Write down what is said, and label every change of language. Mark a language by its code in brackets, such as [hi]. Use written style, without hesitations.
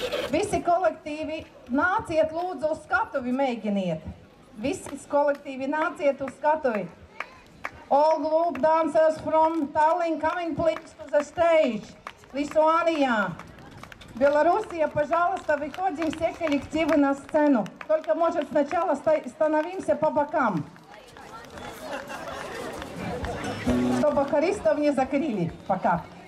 [lv] Visi kolektīvi nāciet lūdzu uz skatuvi, mēģiniet. Visi kolektīvi nāciet uz skatuvi. [en] All group dancers from Tallinn coming please to the stage. [ru] Литуания. Белоруссия, пожалуйста, выходим все коллективы на сцену. Только, может, сначала становимся по бокам. Чтобы хористов не закрыли пока.